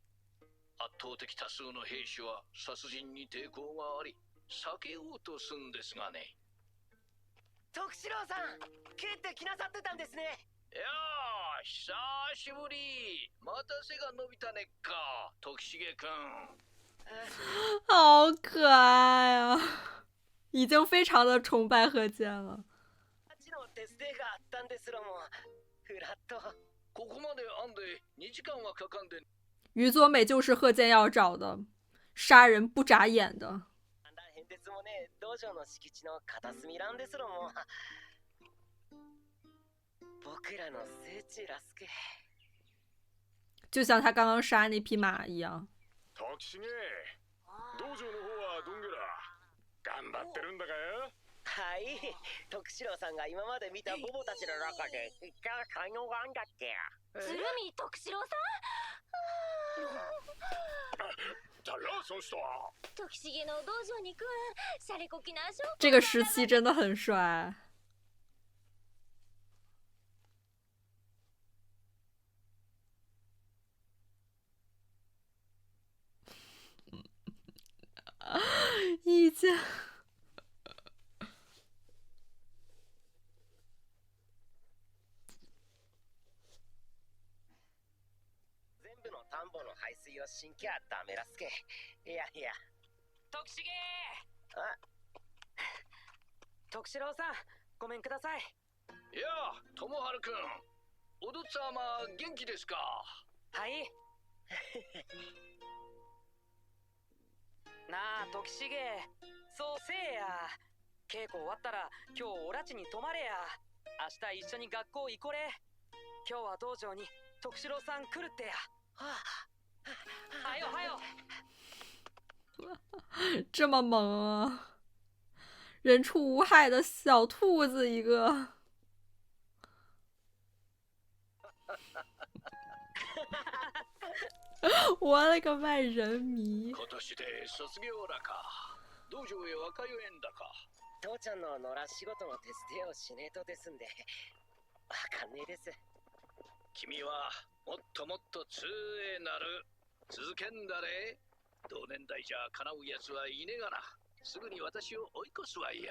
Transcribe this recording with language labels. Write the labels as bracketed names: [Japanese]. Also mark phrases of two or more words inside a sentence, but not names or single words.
[Japanese] 圧倒的多数の兵士は殺人に抵抗があり、避けようとすんですがね。徳四郎さん、帰ってきなさってたんですね。いやー、久しぶり。また背が伸びたねっか、徳重くん。 [Chinese] 好可愛啊！已经非常的崇拜贺建了。于佐美就是贺建要找的，杀人不眨眼的。就像他刚刚杀那匹马一样。 [Japanese] 頑張ってるんだかよ。はい、徳四郎さんが今まで見たボボたちの中で一番才能があんだって。鶴見徳四郎さん。だろその人は。時重の道場に行くシャレこきな証拠。 [Chinese] 这个时期真的很帅。意见。 [Japanese] 全部の田んぼの排水をしんきゃダメらすけ。いやいや。徳重。徳四郎さん、ごめんください。いや、友春くん、おどっつぁま元気ですか？はい。なあ時重、そうせえや。稽古終わったら今日おらちに泊まれや。明日一緒に学校行これ。今日は道場に徳四郎さん来るってや。はよはよ。 [Chinese] 这么萌啊！人畜无害的小兔子一个。我勒个卖人迷！ [Japanese] 今年で卒業だか。道場へは通えんだか。父ちゃんの野良仕事の手伝いをしねえとですんで、わかんねえです。君はもっともっと通へなる。続けんだれ。同年代じゃ叶うやつはいねがな。すぐに私を追い越すわいや。